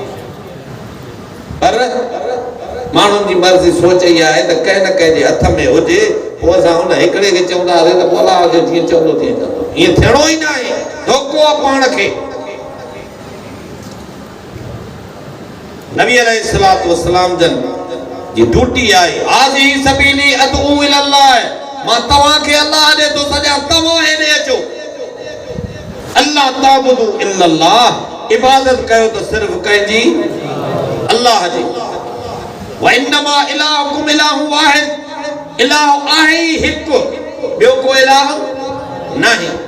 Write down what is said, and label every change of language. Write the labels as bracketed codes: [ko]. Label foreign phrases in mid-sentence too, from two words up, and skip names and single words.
[sd] पर माण्हुनि जी मर्ज़ी सोच इहा आहे त कंहिं न कंहिं जे हथ में हुजे, पोइ असां हुन हिकिड़े खे चवंदा हुआसीं त पोइ अल्लाह खे जीअं चवंदो तीअं कंदो। ईअं थियणो ई न आहे, धोखो आहे पाण खे। नबी [ar] عليه الصلاة والسلام [sd] जन जी ड्यूटी आहे, [ar] هذه سبيلي أدعو إلى الله, [sd] मां तव्हांखे अल्लाह ॾे थो सॼा, तव्हां हेॾे अचो। [ar] ألا تعبدوا إلا الله, [sd] इबादत कयो त सिर्फ़ कंहिंजी? अल्लाह जी। [ar] وإنما إلهكم إله واحد, [sd] इलाह आहे ई हिकु, ॿियो को इलाह नाही।